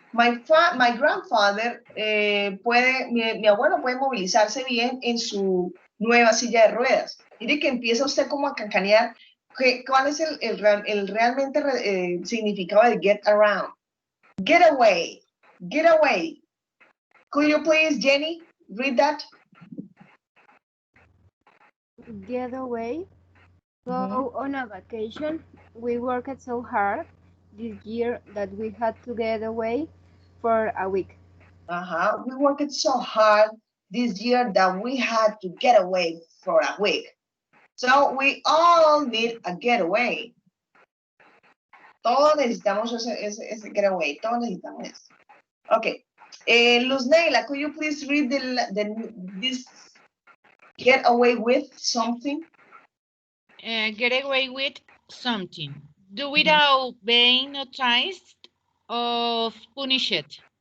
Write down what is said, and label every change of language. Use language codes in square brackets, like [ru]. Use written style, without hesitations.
[en] My grandfather [es] mi abuelo puede movilizarse bien en su nueva silla de ruedas. Mire que empieza usted como a cancanear. ¿Cuál es el realmente significado de get around? [en] Get away. Get away. Could you please, Jenny, read that? Get away. Go on a vacation. We worked so hard this year that we had to get away for a week. We worked so hard this year that we had to get away for a week. So we all need a getaway. [es] Todos necesitamos ese getaway. Todos necesitamos eso. Okay. [en] Luz Neila, could you please read this get away with something? Get away with something. Do without being noticed or punished.